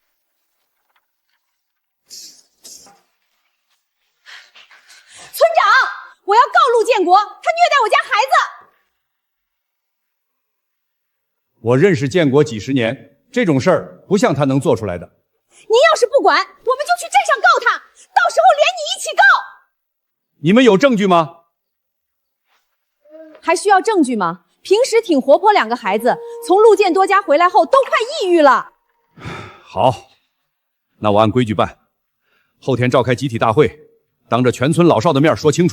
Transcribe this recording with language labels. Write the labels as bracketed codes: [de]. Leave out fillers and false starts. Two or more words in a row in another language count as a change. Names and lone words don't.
[zh] 村長，我要告陸建國，他虐待我家孩子。我認識建國幾十年，這種事兒不像他能做出來的。您要是不管，我們就去鎮上告他，到時候連你一起告。你們有證據嗎？還需要證據嗎？平時挺活潑，兩個孩子從陸建多家回來後都快抑鬱了。好，那我按規矩辦，後天召開集體大會，當着全村老少的面說清楚。